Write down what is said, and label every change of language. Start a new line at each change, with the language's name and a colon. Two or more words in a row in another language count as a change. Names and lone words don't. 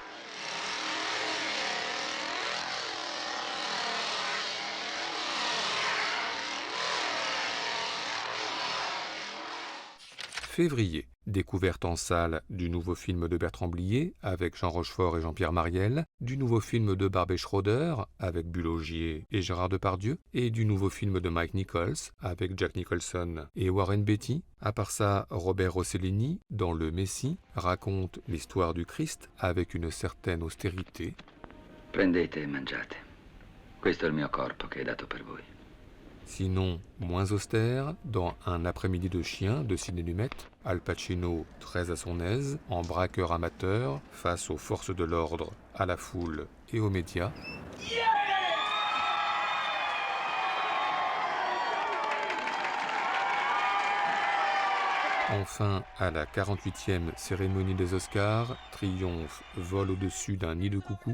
French: Février, découverte en salle du nouveau film de Bertrand Blier avec Jean Rochefort et Jean-Pierre Mariel, du nouveau film de Barbet Schroeder avec Bulogier et Gérard Depardieu, et du nouveau film de Mike Nichols avec Jack Nicholson et Warren Beatty. À part ça, Robert Rossellini, dans Le Messie, raconte l'histoire du Christ avec une certaine austérité.
Italian: Prendete e mangiate. Questo è il mio corpo che è dato per voi.
French: Sinon, moins austère, dans Un après-midi de chien de Sidney Lumet, Al Pacino, très à son aise, en braqueur amateur, face aux forces de l'ordre, à la foule et aux médias. Enfin, à la 48e cérémonie des Oscars, triomphe Vol au-dessus d'un nid de coucou